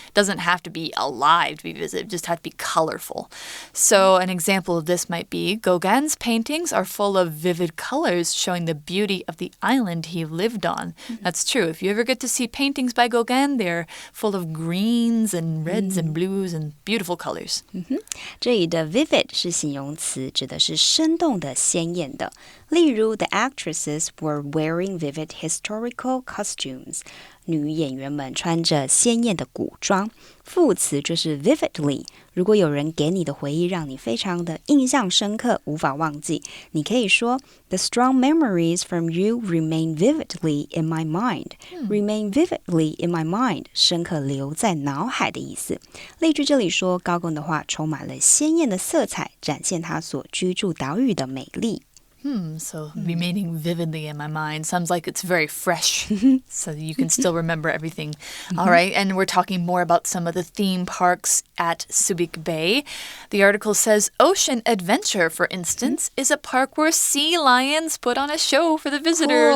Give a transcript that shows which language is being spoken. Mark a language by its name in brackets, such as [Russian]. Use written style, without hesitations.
[English] Doesn't have to be alive to be vivid, just have to be colorful. So an example of this might be Gauguin's paintings are full of vivid colors showing the beauty of the island he lived on. That's true. If you ever get to see paintings by Gauguin, they're full of greens and reds and blues and beautiful colors. [Chinese] 这里的 vivid 是形容词，指的是生动的、鲜艳的。 [English] 例如 The actresses were wearing vivid historical costumes. [Chinese] 女演员们穿着鲜艳的古装。副词就是 vividly. 如果有人给你的回忆让你非常的印象深刻，无法忘记，你可以说 [English] The strong memories from you remain vividly in my mind. Remain vividly in my mind. [Chinese] 深刻留在脑海的意思。例句这里说高更的话充满了鲜艳的色彩，展现他所居住岛屿的美丽。 [English] So remaining vividly in my mind sounds like it's very fresh, so you can still remember everything. All right, and we're talking more about some of the theme parks at Subic Bay. The article says Ocean Adventure, for instance, is a park where sea lions put on a show for the visitors.